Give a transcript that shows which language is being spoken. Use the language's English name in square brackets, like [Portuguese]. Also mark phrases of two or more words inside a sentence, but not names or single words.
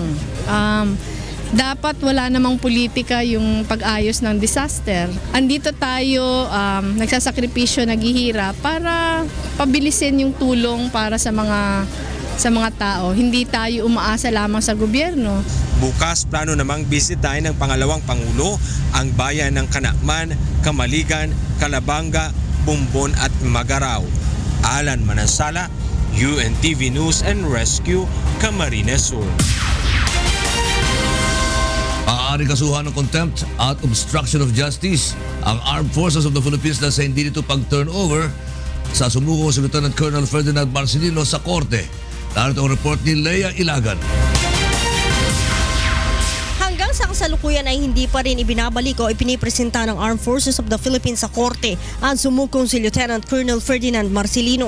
[Filipino] Dapat wala namang politika yung pag-ayos ng disaster. Andito tayo, nagsasakripisyo, naghihirap para pabilisin yung tulong para sa mga tao. Hindi tayo umaasa lamang sa gobyerno. Bukas plano namang bisitahin ng pangalawang Pangulo ang bayan ng Canacman, Camaligan, Calabanga, Bumbon at Magaraw. Alan Manansala, UNTV News and Rescue, Camarines Sur. Maaaring kasuhan ng contempt at [English] obstruction of justice [Filipino] ang Armed Forces of the Philippines na sa hindi nito pag-turnover sa sumukong si Lieutenant Colonel Ferdinand Marcelino sa korte. Narito ang report ni Lea Ilagan. Hanggang sa kasalukuyan ay hindi pa rin ibinabalik o ipinipresenta ng Armed Forces of the Philippines sa korte ang sumukong si Lieutenant Colonel Ferdinand Marcelino.